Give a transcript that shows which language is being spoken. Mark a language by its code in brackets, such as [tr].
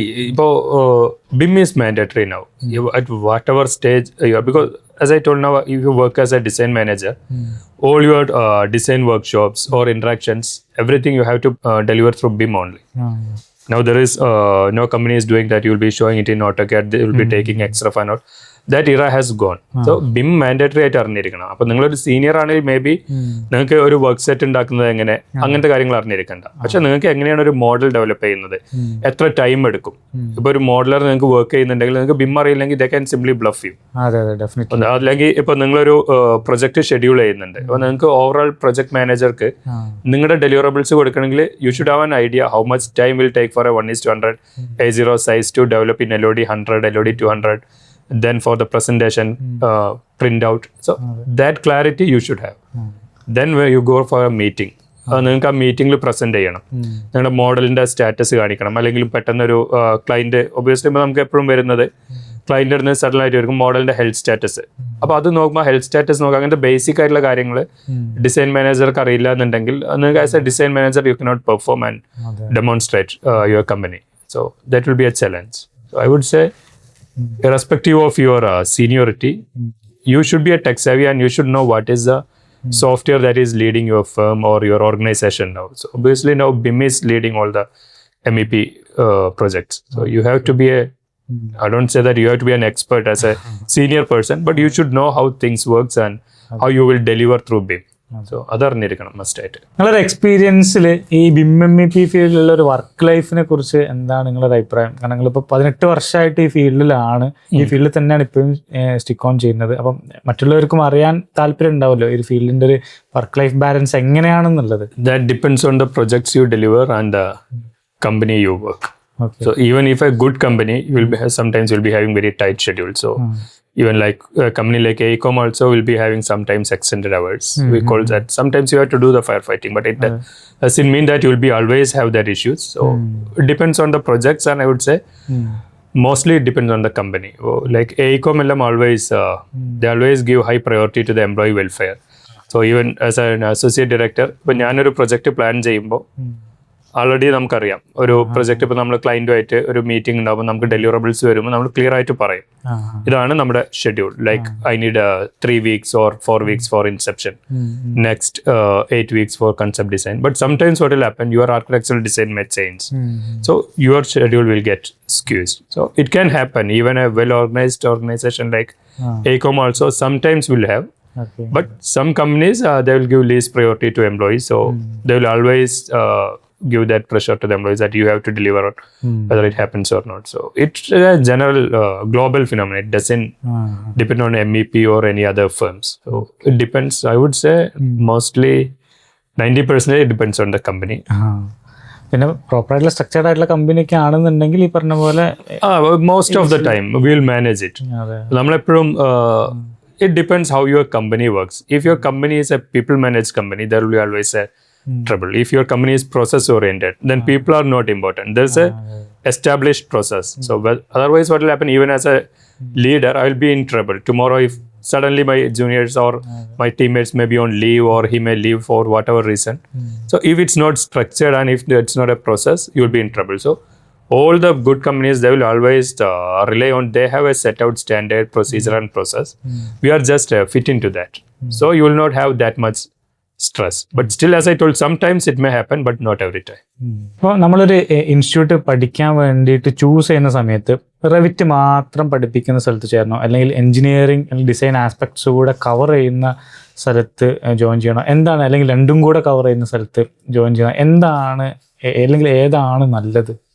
[en] ഇപ്പോൾ BIM is mandatory now at whatever stage you are, because as I told now, if you work as a design manager, all your design workshops or interactions, everything you have to deliver through BIM only. Now there is no company is doing that. You will be showing it in AutoCAD. They will be taking extra fun out. That era has gone. So BIM mandatory [ml] ആയിട്ട് അറിഞ്ഞിരിക്കണം. അപ്പോൾ നിങ്ങളൊരു senior ആണെങ്കിൽ may be നിങ്ങൾക്ക് ഒരു work set ഉണ്ടാക്കുന്നത് എങ്ങനെ, അങ്ങനത്തെ കാര്യങ്ങൾ അറിഞ്ഞിരിക്കണ്ട. പക്ഷെ നിങ്ങൾക്ക് എങ്ങനെയാണ് ഒരു മോഡൽ ഡെവലപ്പ് ചെയ്യുന്നത്, എത്ര ടൈം എടുക്കും. ഇപ്പോൾ ഒരു മോഡലർ നിങ്ങൾക്ക് വർക്ക് ചെയ്യുന്നുണ്ടെങ്കിൽ നിങ്ങൾക്ക് BIM അറിയില്ലെങ്കിൽ [en] They can simply bluff you. അല്ലെങ്കിൽ [ml] ഇപ്പോൾ നിങ്ങളൊരു പ്രൊജക്ട് ഷെഡ്യൂൾ ചെയ്യുന്നുണ്ട്, അപ്പോൾ നിങ്ങൾക്ക് ഓവറോൾ പ്രൊജക്ട് മാനേജർക്ക് നിങ്ങളുടെ ഡെലിവറബിൾസ് കൊടുക്കണമെങ്കിൽ [en] You should have an idea how much time will take for a 1:100 A0 size to develop in LOD 100, LOD 200. Then for the presentation printout, so that clarity you should have. Then when you go for a meeting, [ml] നിങ്ങൾക്ക് ആ മീറ്റിംഗിൽ present ചെയ്യണം, നിങ്ങളുടെ മോഡലിന്റെ status കാണിക്കണം. അല്ലെങ്കിൽ പെട്ടെന്നൊരു client, obviously നമുക്ക് എപ്പോഴും വരുന്നത് ക്ലയന്റ് അടുത്ത് സഡൻ ആയിട്ട് വരും മോഡലിന്റെ ഹെൽത്ത് സ്റ്റാറ്റസ്. അപ്പോൾ അത് നോക്കുമ്പോൾ ഹെൽത്ത് സ്റ്റാറ്റസ് നോക്കുക, അങ്ങനത്തെ ബേസിക് ആയിട്ടുള്ള കാര്യങ്ങൾ ഡിസൈൻ മാനേജർക്ക് അറിയില്ല എന്നുണ്ടെങ്കിൽ നിങ്ങൾക്ക് [en] As a design manager you cannot perform and demonstrate your company. So that will be a challenge. So I would say irrespective of your seniority, you should be a tech savvy and you should know what is the software that is leading your firm or your organization now. So obviously now BIM is leading all the MEP projects. So you have to be I don't say that you have to be an expert as a senior person, but you should know how things works and how you will deliver through BIM. [ml] So അതറിഞ്ഞിരിക്കണം മസ്റ്റായിട്ട്. നിങ്ങളൊരു എക്സ്പീരിയൻസിൽ ഈ BIM MEP ഫീൽഡിലുള്ള ഒരു work ലൈഫിനെ കുറിച്ച് എന്താണ് നിങ്ങളുടെ അഭിപ്രായം? കാരണം നിങ്ങളിപ്പോൾ 18 വർഷമായിട്ട് ഈ ഫീൽഡിലാണ്, ഈ ഫീൽഡിൽ തന്നെയാണ് ഇപ്പോഴും സ്റ്റിക്ക് ഓൺ ചെയ്യുന്നത്. അപ്പം മറ്റുള്ളവർക്കും അറിയാൻ താല്പര്യം ഉണ്ടാവുമല്ലോ ഈ ഒരു ഫീൽഡിൻ്റെ ഒരു വർക്ക് ലൈഫ് ബാലൻസ് എങ്ങനെയാണെന്നുള്ളത്. [en] That depends on the projects you deliver and the company you work. So even if a good company, you will be sometimes will be having very tight schedule. So even like a company like AECOM also will be having sometimes extended hours. We call that sometimes you have to do the firefighting, but it doesn't mean that you will be always have that issues. So it depends on the projects, and I would say mostly it depends on the company. Like AECOM always they always give high priority to the employee welfare. So even as an associate director, when [ml] ഞാനൊരു project plan ചെയ്യുമ്പോൾ already നമുക്കറിയാം ഒരു project ഇപ്പോൾ നമ്മൾ ക്ലയൻറ്റുമായിട്ട് ഒരു meeting ഉണ്ടാകുമ്പോൾ നമുക്ക് deliverables വരുമ്പോൾ നമ്മൾ ക്ലിയർ ആയിട്ട് പറയും ഇതാണ് നമ്മുടെ schedule. [en] Like I need 3 weeks or 4 weeks for inception, next 8 weeks for concept design. But sometimes what will happen, your architectural design may change, so your schedule will get squeezed. So it can happen. Even a well organized organization like AECOM also sometimes will have. But some companies they will give least priority to employees, so they will always give that pressure to the employees that you have to deliver on whether it happens or not. So it's a general global phenomenon. It doesn't depend on MEP or any other firms. So it depends. I would say mostly 90% it depends on the company. [ml] പിന്നെ പ്രോപ്പറായിട്ടുള്ള structured ആയിട്ടുള്ള കമ്പനിയൊക്കെ ആണെന്നുണ്ടെങ്കിൽ ഈ പറഞ്ഞ പോലെ [en] most of the time we'll manage it. [ml] നമ്മളെപ്പോഴും [en] it depends how your company works. If your company is a people managed company, there will be always a trouble. If your company is process oriented, then people are not important. There's a established process. So otherwise what will happen, even as a leader I will be in trouble tomorrow if suddenly my juniors or my teammates may be on leave or he may leave for whatever reason. So if it's not structured and if it's not a process, you will be in trouble. So all the good companies, they will always rely on, they have a set out standard procedure and process. We are just fit into that. So you will not have that much stress. But still, as I told, sometimes it may happen, but not every time. [ml] അപ്പോൾ നമ്മളൊരു institute പഠിക്കാൻ വേണ്ടിയിട്ട് choose ചെയ്യുന്ന സമയത്ത് Revit മാത്രം പഠിപ്പിക്കുന്ന സ്ഥലത്ത് ചേരണോ, അല്ലെങ്കിൽ എഞ്ചിനീയറിംഗ് അല്ലെങ്കിൽ ഡിസൈൻ ആസ്പെക്ട്സ് കൂടെ കവർ ചെയ്യുന്ന സ്ഥലത്ത് ജോയിൻ ചെയ്യണോ, എന്താണ്, അല്ലെങ്കിൽ രണ്ടും കൂടെ കവർ ചെയ്യുന്ന സ്ഥലത്ത് ജോയിൻ ചെയ്യണം, എന്താണ്, അല്ലെങ്കിൽ ഏതാണ് നല്ലത്?